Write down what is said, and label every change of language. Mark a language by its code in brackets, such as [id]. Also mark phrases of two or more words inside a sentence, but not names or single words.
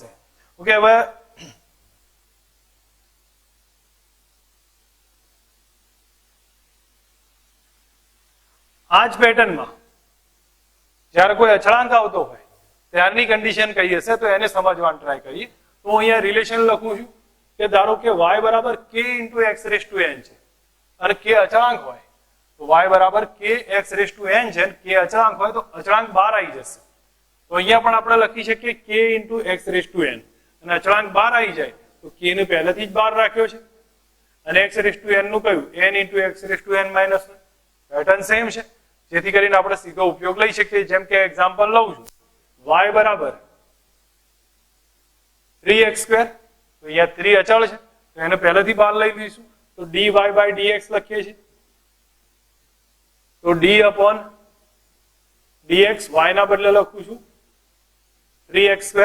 [gu] ઓકે, હવે આ જ પેટર્નમાં જ્યારે કોઈ અચળાંક આવતો હોય ત્યારની કન્ડિશન કઈ હશે તો એને સમજવાનું ટ્રાય કરીએ. તો અહીંયા રિલેશન લખું છું કે ધારો કે y બરાબર [en] k into x raised to n [gu] છે અને k અચળાંક હોય તો y બરાબર [en] k x raised to n [gu] છે. k અચળાંક હોય તો અચળાંક બહાર આવી જશે. તો અહીંયા પણ આપણે લખી શકીએ [en] k into x raised to n [gu] અને અચળાંક બહાર આવી જાય તો k ને પહેલેથી જ બહાર રાખ્યો છે અને [en] x raised to n [gu] નું કયું? [en] n into x raised to n minus 1. pattern same [gu] છે જેથી કરીને આપણે સીધો ઉપયોગ લઈ શકીએ. જેમ કે એક્ઝામ્પલ લઉં છું y બરાબર 3x². તો અહીંયા 3 અચળ છે તો એને પહેલેથી બહાર લઈ લઈશું તો [en] dy by dx [gu] લખીએ છીએ. તો [en] d upon dx [gu] y ના બદલે લખું છું 3x².